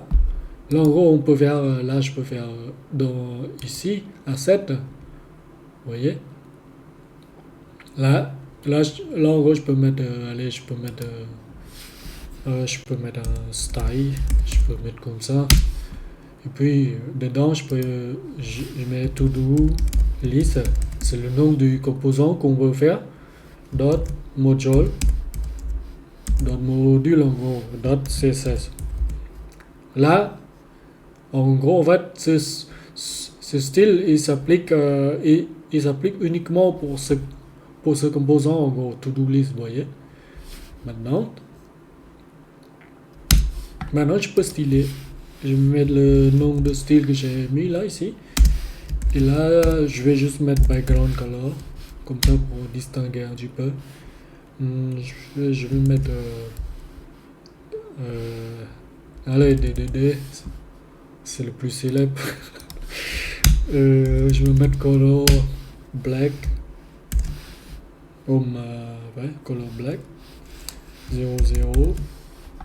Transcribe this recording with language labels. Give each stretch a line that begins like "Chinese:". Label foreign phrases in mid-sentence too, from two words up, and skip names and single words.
French: Là, en gros, on peut faire, là, je peux faire dans ici, asset. Vous voyez? Là, en gros, je peux mettre, je peux mettre un style, je peux mettre comme ça. Et puis, dedans, je mets
English: to do list,
French: c'est le nom du composant qu'on veut faire. Module en gros, .css. Là, en gros, en fait, ce style, il s'applique uniquement pour ce composant, en gros,
English: to-do list,
French: vous voyez. Maintenant, je peux styler. Je vais mettre le nom de style que j'ai mis là, ici. Et là, je vais juste mettre
English: background color,
French: comme ça pour distinguer un petit peu. Je vais mettre allez, DDD, c'est le plus célèbre. Je vais mettre
English: color black, color black 00.